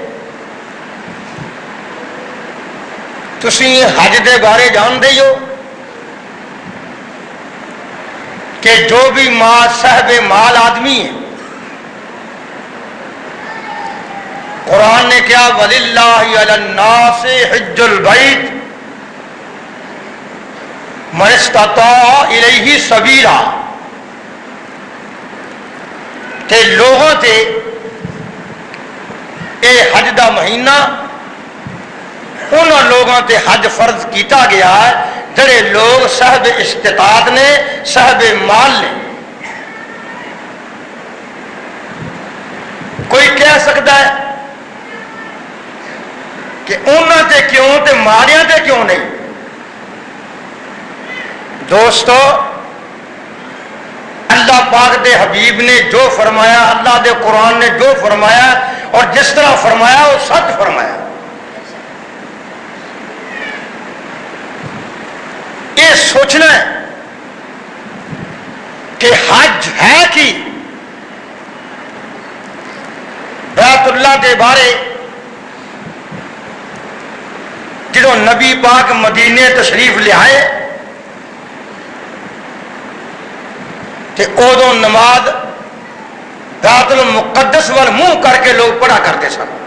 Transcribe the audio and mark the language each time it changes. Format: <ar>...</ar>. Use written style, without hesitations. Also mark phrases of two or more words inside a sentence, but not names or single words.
<ur>تسی حج دے بارے جانتے ہو کہ جو بھی صاحب مال آدمی ہے، قرآن نے کیا</ur> <ar>وَلِلَّهِ عَلَى النَّاسِ حِجُّ الْبَيْتِ مَنِ اسْتَطَاعَ إِلَيْهِ سَبِيلًا،</ar> <pa>کہ لوگوں تے اے حج دا مہینہ انہاں لوگوں تے حج فرض کیتا گیا ہے جڑے لوگ صاحب استطاعت نے، صاحب مال نے. کوئی کہہ سکتا ہے کہ انہاں تے کیوں تے ماڑیاں تے کیوں نہیں؟</pa> <ur>دوستو، اللہ پاک دے حبیب نے جو فرمایا، اللہ دے قرآن نے جو فرمایا اور جس طرح فرمایا وہ سچ فرمایا.</ur> <pa>یہ سوچنا ہے کہ حج ہے کی بیت اللہ دے بارے جدو نبی پاک مدینے تشریف لے آئے تے ادو نماز بیت المقدس وال منہ کر کے لوگ پڑھا کرتے سن.</pa>